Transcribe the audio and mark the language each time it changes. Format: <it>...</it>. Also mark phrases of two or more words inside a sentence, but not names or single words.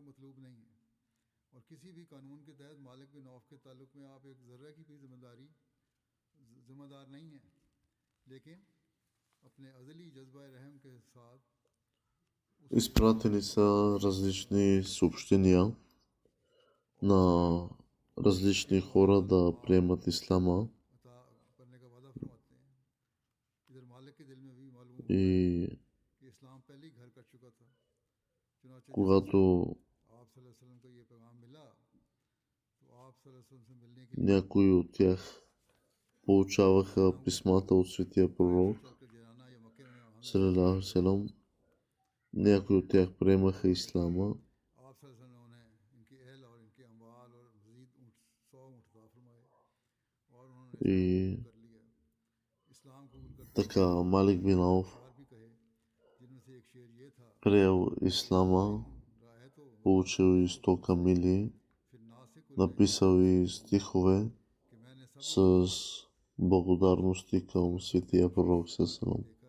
<ur>مطلوب نہیں ہے اور کسی بھی قانون کے تحت مالک بن عوف کے تعلق میں آپ ایک ذرہ کی بھی ذمہ دار نہیں ہیں، لیکن اپنے ازلی جذبہ رحم کے ساتھ</ur> <bg>изпратени са различни съобщения на различни хора да приемат ислама, и когато някои от тях получаваха писмата от светия пророк</bg> <ar>صلى الله عليه وسلم,</ar> <bg>някои от тях приемаха ислама и така Малик бин Ауф приел ислама, получил и 100 камили, написал и стихове с благодарности към светия пророк салалаху.</bg>